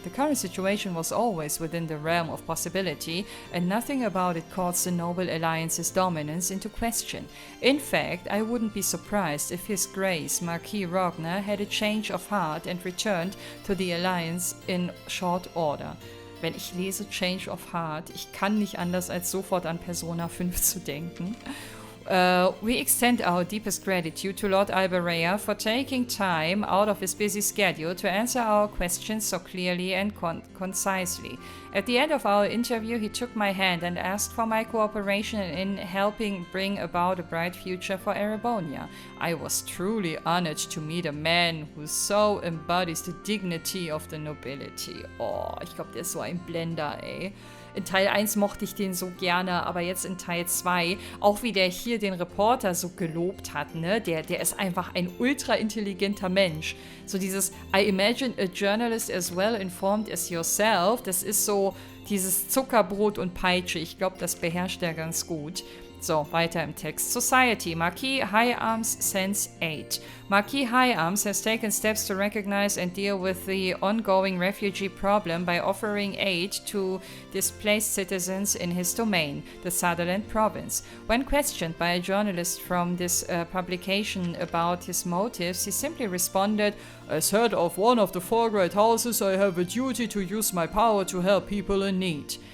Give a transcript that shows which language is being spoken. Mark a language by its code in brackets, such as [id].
[en] The current situation was always within the realm of possibility, and nothing about it calls the Noble Alliance's dominance into question. In fact, I wouldn't be surprised if His Grace Marquis Rogner had a change of heart and returned to the Alliance in short order. [de] Wenn ich lese Change of Heart, ich kann nicht anders als sofort an Persona 5 zu denken. [en] We extend our deepest gratitude to Lord Alberea for taking time out of his busy schedule to answer our questions so clearly and concisely. At the end of our interview, he took my hand and asked for my cooperation in helping bring about a bright future for Erebonia. I was truly honored to meet a man who so embodies the dignity of the nobility. [de] Oh, ich glaube, der ist so ein Blender, ey. In Teil 1 mochte ich den so gerne, aber jetzt in Teil 2, auch wie der hier den Reporter so gelobt hat, ne? Der ist einfach ein ultra intelligenter Mensch. So dieses [en] I imagine a journalist as well informed as yourself, [de] das ist so dieses Zuckerbrot und Peitsche. Ich glaube, das beherrscht er ganz gut. So, weiter im Text. [en] Society. Marquis High Arms sends aid. Marquis High Arms has taken steps to recognize and deal with the ongoing refugee problem by offering aid to displaced citizens in his domain, the Sutherland province. When questioned by a journalist from this publication about his motives, he simply responded, "As head of one of the four great houses, I have a duty to use my power to help people in need."